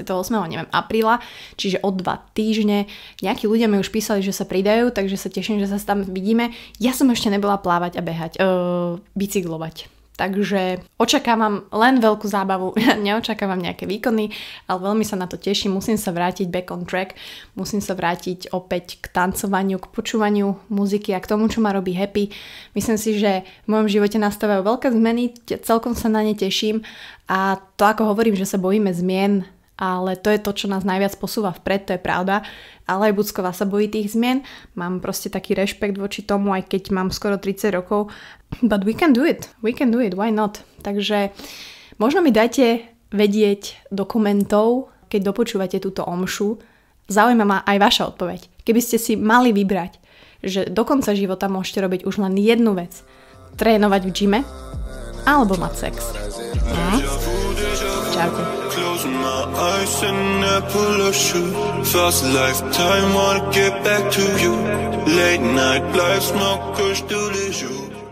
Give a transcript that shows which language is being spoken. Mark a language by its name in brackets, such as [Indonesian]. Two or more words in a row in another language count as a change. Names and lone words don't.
[Slovak] neviem, apríla, čiže o 2 týždne. Nejakí ľudia mi už písali, že sa pridajú, takže sa teším, že sa tam vidíme. Ja som ešte nebola plávať a behať, bicyklovať. Takže očakávam len veľkú zábavu, neočakávam nejaké výkony, ale veľmi sa na to teším, musím sa vrátiť [English] back on track, [Slovak] musím sa vrátiť opäť k tancovaniu, k počúvaniu muziky a k tomu, čo ma robí happy. Myslím si, že v mojom živote nastávajú veľké zmeny, celkom sa na ne teším a to, ako hovorím, že sa bojíme zmien, ale to je to, čo nás najviac posúva vpred, to je pravda. Ale aj Bucková sa bojí tých zmien. Mám proste taký rešpekt voči tomu, aj keď mám skoro 30 rokov. [English] But we can do it, why not? [Slovak] Takže možno mi dajte vedieť do komentov, keď dopočúvate túto omšu. Zaujíma ma aj vaša odpoveď. Keby ste si mali vybrať, že do konca života môžete robiť už len jednu vec. Trénovať v gyme alebo mať sex. Čaute. [English] Closing my eyes and I pull a shoe. Fast lifetime, wanna get back to you. Late night life, smoke, push to the shoe.